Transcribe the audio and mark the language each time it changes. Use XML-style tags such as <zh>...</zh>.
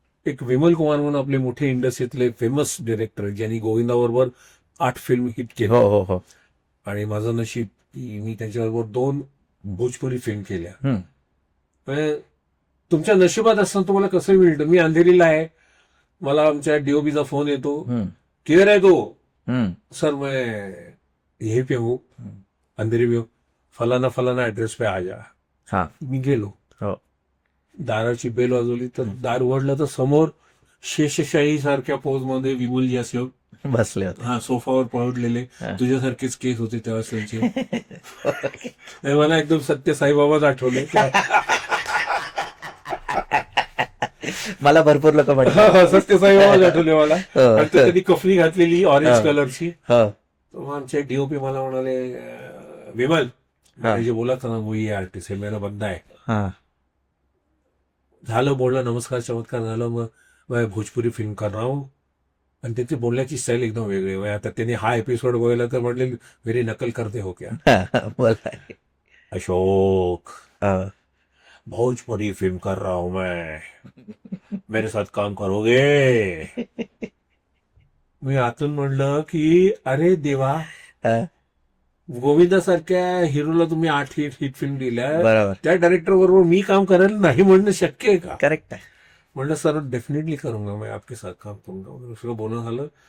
<mr>एक विमल कुमार म्हणून आपले मोठे इंडस्ट्रीतले फेमस डिरेक्टर, ज्यांनी गोविंदाबरोबर 8 फिल्म हिट हो. केल्या. हो. हो. आणि माझं नशीब की मी त्यांच्याबरोबर 2 भोजपुरी फिल्म केल्या. हम्म. म्हणजे तुमच्या नशिबात असताना तुम्हाला कसं मिळतं. मी अंधेरीला आहे, मला आमच्या डीओबीचा फोन येतो, हम्म.</mr> <hi>किधर है तो, हम्म. सर मैं यहीं पे हूँ, अंधेरी में हूँ, फलाना फलाना ऍड्रेस पे आ जा.</hi> <mr>हा. मी गेलो, हो. दाराची बेल वाजवली तर दार उघडलं तर समोर शेषशाही सारख्या पोज मध्ये विमलजी असे बसले होते. हा सोफावर पळवलेले, हा. तुझ्यासारखेच केस होते तेव्हा त्यांचे. मला एकदम सत्य साईबाबाच आठवले. मला भरपूर लोक म्हणतात. सत्य साईबाबाच आठवले मला. हो. आणि ते कधी कफनी घातलेली ऑरेंज हा. कलरची. हो. मग आमचे डीओपी मला म्हणाले,</mr> <hi>विमल जे बोला था ना वो ये आर्टिस्ट है, मेरा बंदा है.</hi> <mr>हा. झालं, बोलला, नमस्कार चमत्कार झालं.</mr> <hi>मग मैं भोजपुरी फिल्म कर रहा हूँ.</hi> <mr>आणि त्याची बोलण्याची स्टाईल एकदम वेगळी आहे. आता त्यांनी हा एपिसोड बघायला तर म्हटले,</mr> <hi>मेरी नकल करते हो क्या?</hi> <mr>बोला. अशोक, हो.</mr> <hi>भोजपुरी फिल्म कर रहा हूं मैं, मेरे साथ काम करोगे?</hi> <mr>मी आतून म्हणलं की अरे देवा, हा. गोविंदासारख्या हिरोला तुम्ही 8 हिट फिल्म दिल्या, बरोबर. त्या डायरेक्टर बरोबर मी काम करायला नाही म्हणणं शक्य आहे का? करेक्ट आहे.</mr> <hi>म्हणलं सर डेफिनेटली करूंगा मैं आपके साथ काम करूंगा.</hi> <mr>सगळं बोलणं झालं.</mr>